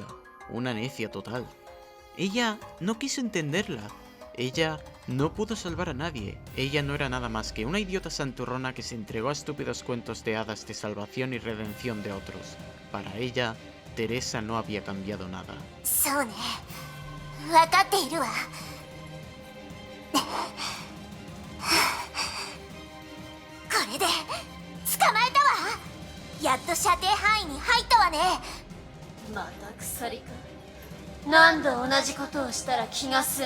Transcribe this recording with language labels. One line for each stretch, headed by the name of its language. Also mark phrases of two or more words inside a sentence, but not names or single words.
Spanish: Una necia total. Ella no quiso entenderla. Ella no pudo salvar a nadie. Ella no era nada más que una idiota santurrona que se entregó a estúpidos cuentos de hadas de salvación y redención de otros. Para ella, Teresa no había cambiado nada.
Japanese: そうね分かっているわこれで捕まえたわやっと射程範囲に入ったわねまた鎖か何度同じことをしたら気が済む